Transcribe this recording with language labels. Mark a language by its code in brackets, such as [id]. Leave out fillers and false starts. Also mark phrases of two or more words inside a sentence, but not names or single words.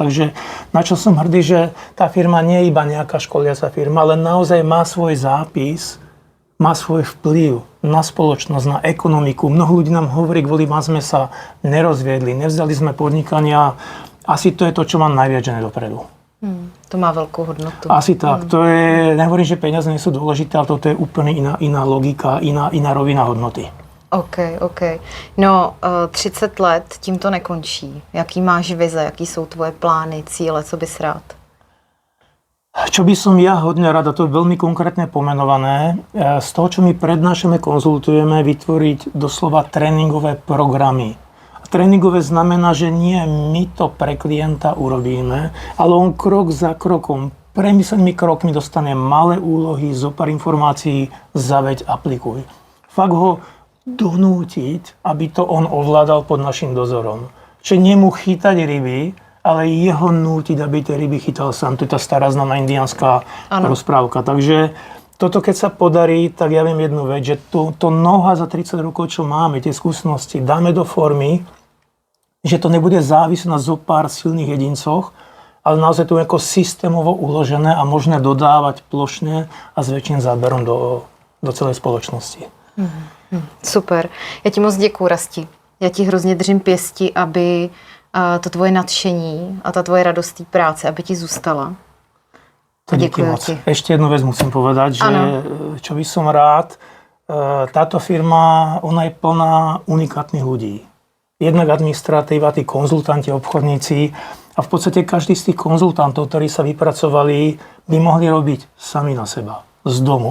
[sk] Takže na čo som hrdý, že tá firma nie je iba nejaká školiaca firma, ale naozaj má svoj zápis, má svoj vplyv na spoločnosť, na ekonomiku. Mnoho ľudí nám hovorí, kvôli vám sme sa nerozviedli, nevzdali sme podnikania. Asi to je to, čo mám najviac žene dopredu. To má veľkú hodnotu. Asi tak. To je, nehovorím, že peniaze nie sú dôležité, ale toto je úplne iná logika, iná rovina hodnoty. [cs] OK. No, 30 let tím to nekončí. Jaký máš vize, jaký jsou tvoje plány, cíle, co bys rád? [sk] Čo by som ja hodne rád, a to je veľmi konkrétne pomenované, z toho, čo my prednášame, konzultujeme, vytvoriť doslova tréningové programy. Tréningové znamená, že nie my to pre klienta urobíme, ale on krok za krokom, premyslenými krokmi dostane malé úlohy, zo pár informácií, zaveď, aplikuj. Fakt ho donútiť, aby to on ovládal pod našim dozorom. Čiže nie mu chytať ryby, ale jeho nútiť, aby tie ryby chytal sám. To je tá stará známa indiánska rozprávka. Takže toto, keď sa podarí, tak ja viem jednu vec, že to know-how za 30 rokov, čo máme, tie skúsenosti, dáme do formy, že to nebude závisieť na zo pár silných jedincoch, ale naozaj to je ako systémovo uložené a možné dodávať plošne a s väčším záberom do [cs] celé společnosti. Super. Já ti moc děkuju, Rasti. Já ti hrozně držím pěsti, aby to tvoje nadšení a ta tvoje radost té práce, aby ti zůstala. Díky moc. [sk] Ešte jednu vec musím povedať, že čo by som rád, táto firma, ona je plná unikátnych ľudí. Jednak administratíva, tí konzultanti, obchodníci a v podstate každý z tých konzultantov, ktorí sa vypracovali, by mohli robiť sami na seba, z domu.